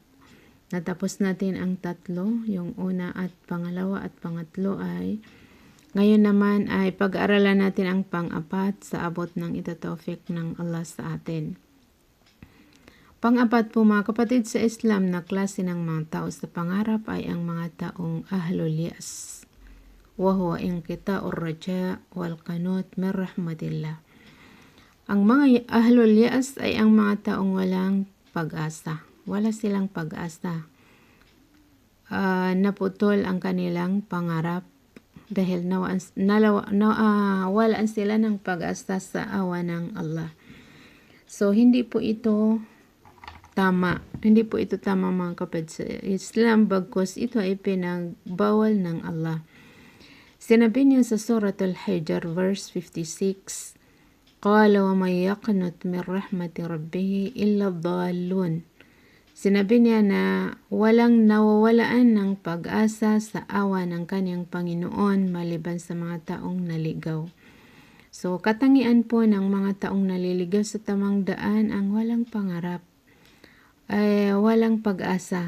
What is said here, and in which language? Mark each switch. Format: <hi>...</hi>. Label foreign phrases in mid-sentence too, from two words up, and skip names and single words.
<tl>Natapos natin ang tatlo, yung una at pangalawa at pangatlo ay ngayon naman ay pag-aralan natin ang pang-apat sa abot ng itatawfik ng Allah sa atin. Pang-apat po mga kapatid sa Islam na klase ng mga tao sa pangarap ay ang mga taong</tl> <ar>أهل اليأس. وهو انقطاع الرجاء والقنوط من رحمة الله.</ar> <tl>Ang mga</tl> <ar>أهل اليأس</ar> <tl>ay ang mga taong walang pag-asa. Wala silang pag-asa. Naputol ang kanilang pangarap dahil walaan sila ng pag-asa sa awa ng Allah. So, hindi po ito tama. Hindi po ito tama mga kapatid sa Islam bagkus ito ay pinagbawal ng Allah. Sinabi niya sa Surat Al-Hijr verse 56,</tl> <ar>قال ومن يقنط من رحمة ربه إلا الضالون.</ar> <tl>Sinabi niya na walang nawawalaan ng pag-asa sa awa ng kanyang Panginoon maliban sa mga taong naligaw. So, katangian po ng mga taong naliligaw sa tamang daan ang walang pangarap, ay walang pag-asa.</tl>